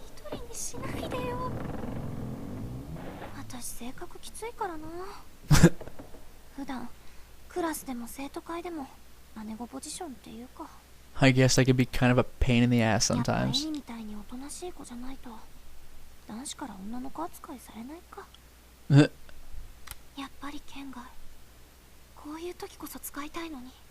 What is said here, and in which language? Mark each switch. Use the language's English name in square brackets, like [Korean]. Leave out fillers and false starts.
[Japanese] 一人にしないでよ。私性格きついからな。普段クラスでも生徒会でも姉子ポジションっていうか。 [English] I guess I could be kind of a pain in the ass [Japanese] やっぱエ [English] sometimes. [Japanese] ミみたいにおとなしい子じゃないと男子から女の子扱いされないか。やっぱり県外。こういう時こそ使いたいのに。